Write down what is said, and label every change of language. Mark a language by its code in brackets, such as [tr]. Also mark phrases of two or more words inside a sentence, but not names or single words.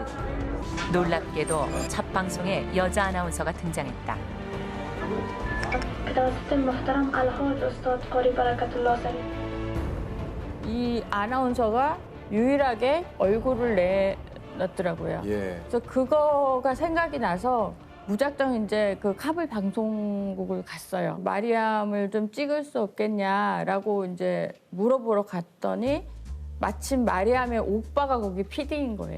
[ko] 놀랍게도 첫 방송에 여자 아나운서가 등장했다. [ar] كتابة المحترم الحاج أستاذ قاري بركة الله سليم [ko] 이 아나운서가 유일하게 얼굴을 내놨더라고요. 예. 그래서 그거가 생각이 나서 무작정 이제 그 카불 방송국을 갔어요. 마리암을 좀 찍을 수 없겠냐라고 이제 물어보러 갔더니 마침 마리암의 오빠가 거기 PD인 거예요.